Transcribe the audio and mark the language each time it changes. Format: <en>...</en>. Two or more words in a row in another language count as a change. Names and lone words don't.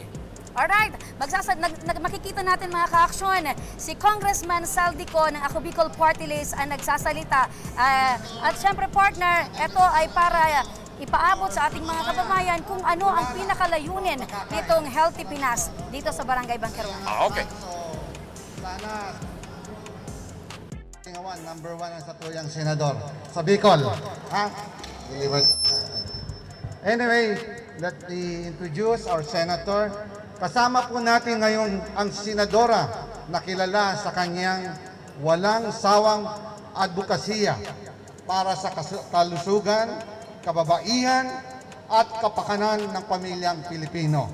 <tl>Alright, makikita natin mga ka-aksyon, si Congressman Zaldy ko ng Ako Bicol Partylist ang nagsasalita. At syempre partner, ito ay para ipaabot sa ating mga kababayan kung ano ang pinakalayunin nitong Healthy Pinas dito sa Barangay BANQUEROHAN. Okay.</tl> <bik>Sana number 1 ang satuyang senador sa Bicol. Ha?</bik> <en>Anyway, let me introduce our senator.</en> <tl>Kasama po natin ngayon ang senadora na kilala sa kanyang walang sawang advokasya para sa kalusugan, kababaihan at kapakanan ng pamilyang Pilipino.</tl>